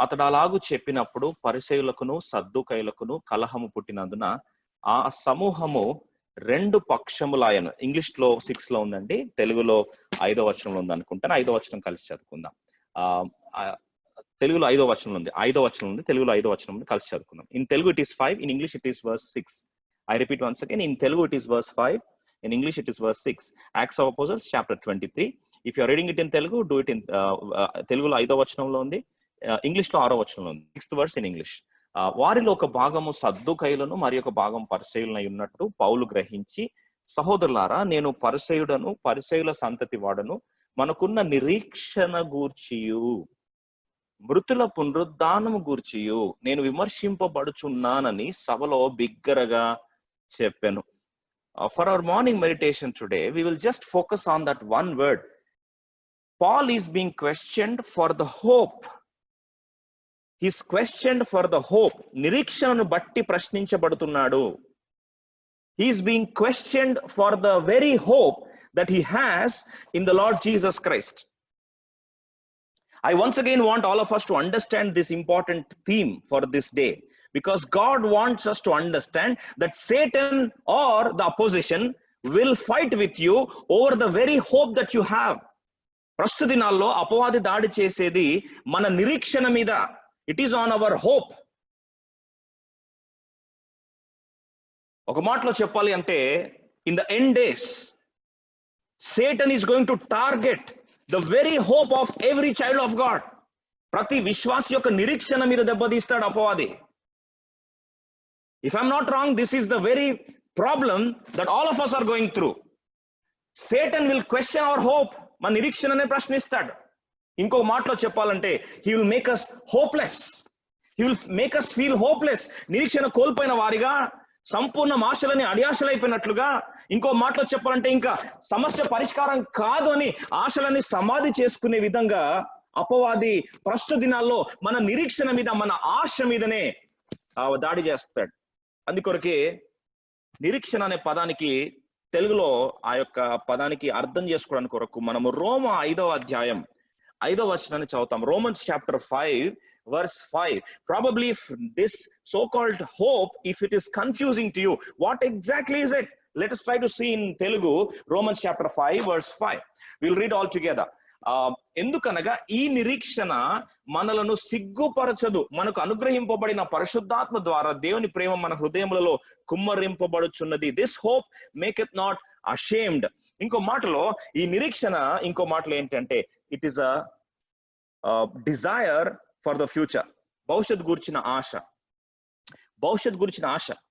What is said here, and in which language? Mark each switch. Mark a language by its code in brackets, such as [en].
[te] అతడు అలాగూ చెప్పినప్పుడు పరిసయ్యులకును సద్దూకయ్యులకును కలహము పుట్టినందున ఆ సమూహము 2 పక్షములాయను. ఇంగ్లీష్ లో 6 లో ఉందండి, తెలుగులో 5వ వచనంలో ఉంది అనుకుంటాను. 5వ వచనం కలిసి చదువుకుందాం. తెలుగులో 5వ వచనం ఉంది, 5వ వచనం ఉంది, తెలుగులో 5వ వచనం ఉంది. కలిసి చదువుకుందాం. [en] In Telugu it is 5, in English it is verse 6. I repeat once again, in Telugu it is verse 5, in English it is verse 6. Acts of Apostles chapter 23. If you are reading it in Telugu, do it in Teluguలో [te] 5వ వచనంలో ఉంది, English లో 6వ వచనంలో ఉంది. [en] 6th verse in English. [te] వారిలో ఒక భాగము సద్దూకయ్యులను మరి ఒక భాగం పరిసయ్యులనై ఉన్నట్టు పౌలు గ్రహించి, సహోదరులారా, నేను పరిసయ్యుడను, పరిసయ్యుల సంతతి వాడను, మనకున్న నిరీక్షణ గూర్చియు మృతుల పునరుద్ధానము గూర్చియు నేను విమర్శింపబడుచున్నానని సభలో బిగ్గరగా చెప్పాను. [en] For our morning meditation today, we will just focus on that one word. Paul is being questioned for the hope. He is questioned for the hope. [te] నిరీక్షణను బట్టి ప్రశ్నించబడుతున్నాడు. [en] He is being questioned for the very hope that he has in the Lord Jesus Christ. I once again want all of us to understand this important theme for this day, because God wants us to understand that Satan or the opposition will fight with you over the very hope that you have. [te] ప్రస్తుత దినాల్లో అపవాది దాడి చేసేది మన నిరీక్షణ మీద. [en] It is on our hope. [te] ఒక మాటలో చెప్పాలి అంటే, [en] In the end days Satan is going to target the very hope of every child of God. [te] ప్రతి విశ్వాసి యొక్క నిరీక్షణ మీద దెబ్బతీస్తాడు అపవాది. [en] If I'm not wrong, this is the very problem that all of us are going through. Satan will question our hope. [te] మన నిరీక్షణనే ప్రశ్నిస్తాడు. ఇంకో మాటలో చెప్పాలంటే, [en] he will make us hopeless. He will make us feel hopeless. [te] నిరీక్షణ కోల్పోయిన వారిగా, సంపూర్ణ ఆశలని అడియాశలైపోయినట్లుగా, ఇంకో మాటలో చెప్పాలంటే ఇంకా సమస్య పరిష్కారం కాదు అని ఆశలని సమాధి చేసుకునే విధంగా అపవాది ప్రస్తుత దినాల్లో మన నిరీక్షణ మీద, మన ఆశ మీదనే దాడి చేస్తాడు. అందుకొరకే నిరీక్షణ అనే పదానికి తెలుగులో ఆ యొక్క పదానికి అర్థం చేసుకోవడానికి కొరకు మనము రోమ 5వ అధ్యాయం 5వ వచనాన్ని చదువుతాం. [en] Romans chapter 5 verse 5. Probably if this so-called hope, if it is confusing to you, what exactly is it? Let us try to see in Telugu, Romans chapter 5 verse 5. We'll read all together. [te] ఎందుకనగా ఈ నిరీక్షణ మనలను సిగ్గుపరచదు, మనకు అనుగ్రహింపబడిన పరిశుద్ధాత్మ ద్వారా దేవుని ప్రేమ మన హృదయములలో కుమ్మరింపబడుచున్నది. [en] This hope maketh not ashamed. [te] ఇంకో మాటలో ఈ నిరీక్షణ, ఇంకో మాటలో ఏంటంటే, [en] It is a desire for the future. [te] భవిష్యత్ గూర్చిన ఆశ. భవిష్యత్ గురించిన ఆశ.